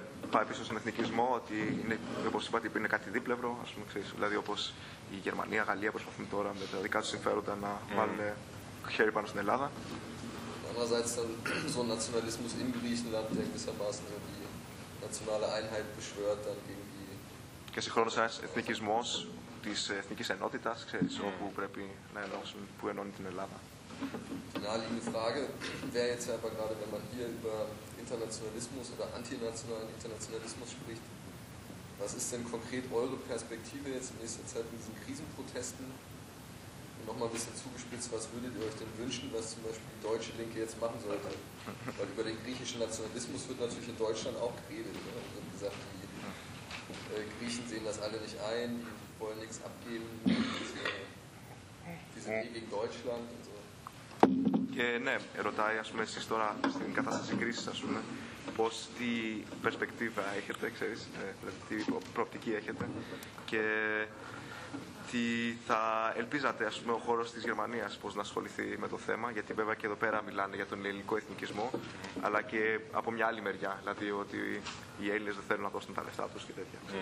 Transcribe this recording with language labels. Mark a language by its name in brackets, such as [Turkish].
[Greek] Πάει πίσω στον εθνικισμό ότι είναι, όπως είπατε, είναι κάτι δίπλευρο, ας πούμε, ξέρεις, δηλαδή όπως η Γερμανία, η Γαλλία προσπαθούν τώρα με τα δικά τους συμφέροντα να βάλουν χέρι πάνω στην Ελλάδα. [German] Andererseits dann so ein Nationalismus in Griechenland, der gewissermaßen die nationale Einheit beschwört dann gegen die... [Greek] Και συγχρόνως ένας εθνικισμός της εθνικής ενότητας, ξέρεις, όπου πρέπει να ενώσουν, που ενώνει την Ελλάδα. [German] Die naheliegende Frage wäre jetzt aber gerade, wenn man hier über Internationalismus oder antinationalen Internationalismus spricht, was ist denn konkret eure Perspektive jetzt in nächster Zeit in diesen Krisenprotesten? Und nochmal ein bisschen zugespitzt, was würdet ihr euch denn wünschen, was zum Beispiel die Deutsche Linke jetzt machen sollte? Weil über den griechischen Nationalismus wird natürlich in Deutschland auch geredet. Ne? Und wird gesagt, die Griechen sehen das alle nicht ein, die wollen nichts abgeben, die sind gegen Deutschland und so. [Greek] Και ναι, ρωτάει, ας πούμε, εσείς τώρα στην κατάσταση κρίσης, ας πούμε, πώς, τι περσπεκτίβα έχετε, ξέρεις, τι προοπτική έχετε και τι θα ελπίζατε, ας πούμε, ο χώρος της Γερμανίας πώς να ασχοληθεί με το θέμα, γιατί βέβαια και εδώ πέρα μιλάνε για τον ελληνικό εθνικισμό, αλλά και από μια άλλη μεριά, δηλαδή ότι οι Έλληνες δεν θέλουν να δώσουν τα λεφτά τους και τέτοια.